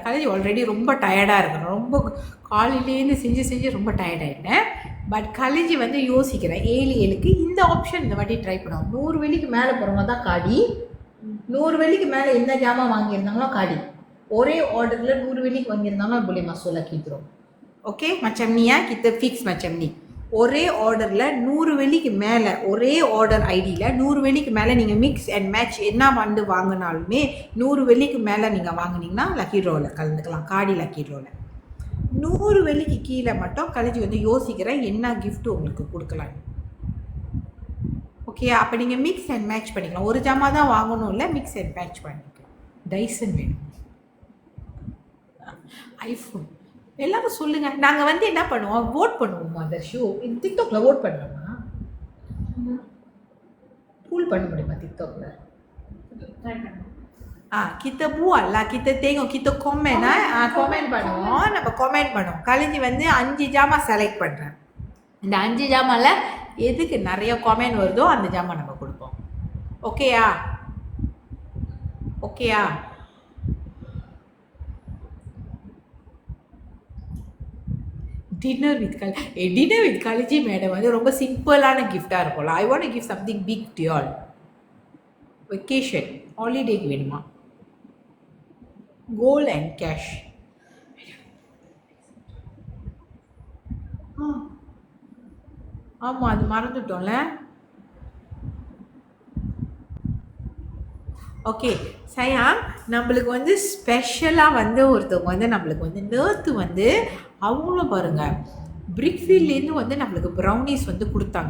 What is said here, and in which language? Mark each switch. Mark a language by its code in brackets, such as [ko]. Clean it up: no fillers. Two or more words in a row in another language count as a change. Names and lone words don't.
[ta] கல்வி ஆல்ரெடி ரொம்ப டயர்டாக இருக்கணும். ரொம்ப காலையிலேருந்து செஞ்சு ரொம்ப டயர்டாயிட்டேன். பட் கல்வி வந்து யோசிக்கிறேன். 7 இந்த ஆப்ஷன் இந்த வாட்டி ட்ரை பண்ணுவோம். 100 வெள்ளிக்கு மேலே போகிறவங்க தான் காடி. 100 வெள்ளிக்கு மேலே எந்த ஜாமான் வாங்கியிருந்தாங்களோ காடி. ஒரே ஆர்டரில் 100 வெள்ளிக்கு வாங்கியிருந்தாலும் [ms] boleh masuk lah kita. ஓகே, macam ni ya, kita fix macam ni. [ta] ஒரே ஆர்டரில் 100 வெள்ளிக்கு மேலே, ஒரே ஆர்டர் ஐடியில் 100 வெள்ளிக்கு மேலே நீங்கள் [en] mix and match [ta] என்ன வந்து வாங்கினாலுமே 100 வெள்ளிக்கு மேலே நீங்கள் வாங்கினீங்கன்னா லக்கி ட்ராவில் கலந்துக்கலாம். காடி லக்கி ட்ராவில். 100 வெள்ளிக்கு கீழே மட்டும் கழிச்சு வந்து யோசிக்கிறேன் என்ன கிஃப்ட் உங்களுக்கு கொடுக்கலாம். ஓகே, அப்போ நீங்கள் [en] mix and match [ta] பண்ணிக்கலாம். ஒரு ஜாமா தான் வாங்கணும் இல்லை, [en] mix and match [ta] பண்ணிக்கலாம். டைசன் வேணும், ஐஃபோன் எல்லாரும் சொல்லுங்கள். நாங்கள் வந்து என்ன பண்ணுவோம், ஓட் பண்ணுவோம். அந்த ஷோ டிக்டாக்ல ஓட் பண்ணலாமா? பூல் பண்ண முடியுமா டிக்டாக்ல? [ms] kita buat lah, kita tengok, kita komen komen பண்ணுவோம். [ta] நம்ம கமெண்ட் பண்ணுவோம். கழிஞ்சு வந்து 5 ஜாமான் செலக்ட் பண்ணுறேன். இந்த 5 ஜாமான்ல எதுக்கு நிறைய கமெண்ட் வருதோ அந்த ஜாமான் நம்ம கொடுப்போம். ஓகேயா? ஓகேயா? [en] dinner with [ta] கலிஜி மேடம் வந்து ரொம்ப சிம்பிளான கிஃப்டாக இருக்கும்ல. [en] I want to give something big to all. [ta] வெக்கேஷன் ஹாலிடேக்கு வேணுமா? [en] gold and cash. [ta] ஆமாம், அது மறந்துட்டோம்ல. ஓகே சயாங், நம்மளுக்கு வந்து ஸ்பெஷலாக வந்து ஒருத்தவங்க வந்து நம்மளுக்கு வந்து நேற்று வந்து அவங்களும் பாருங்கள் பிரிக்ஃபீல்ட்லேருந்து வந்து நம்மளுக்கு ப்ரௌனிஸ் வந்து கொடுத்தாங்க.